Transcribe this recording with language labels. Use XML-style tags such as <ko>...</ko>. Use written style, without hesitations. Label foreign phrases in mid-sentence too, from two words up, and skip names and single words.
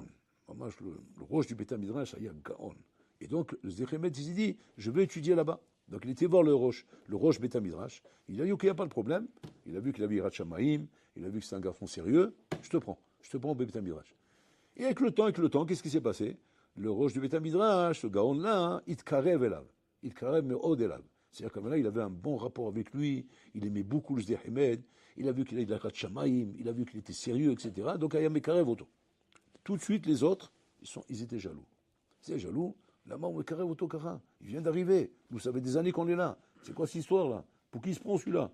<fr>Le roche du</fr> <he>בית מדרש,</he> <fr>il y a un Gaon. Et donc, le Zdeh-Hemed, il s'est dit, je vais étudier là-bas. Donc, il était voir le</fr> <he>ראש בית מדרש.</he> <fr>Il a dit, ok, il n'y a pas de problème. Il a vu qu'il avait</fr> <he>יראת שמים,</he> <fr>il a vu que c'est un garçon sérieux. Je te prends au</fr> <he>בית מדרש.</he> <fr>Et avec le temps, qu'est-ce qui s'est passé? Le roche du</fr> <he>בית מדרש,</he> <fr>ce Gaon-là, il</fr> <he>קירב אליו.</he> <fr>Il</fr> <he>קירב מאוד אליו.</he> <fr>C'est-à-dire que là, il avait un bon rapport avec lui, il aimait beaucoup le Zdeh-Hemed, il a vu qu'il avait de la Shamayim, il a vu qu'il était sérieux, etc. Donc, il y a</fr> <he>מקרב אותו.</he> <fr>Tout de suite, les autres, ils étaient jaloux. Ils étaient jaloux. Là-bas,</fr> <he>מקרב אותו קרא.</he> <fr>Il vient d'arriver. Vous savez des années qu'on est là. C'est quoi cette histoire-là? Pour qui il se prend celui-là?</fr>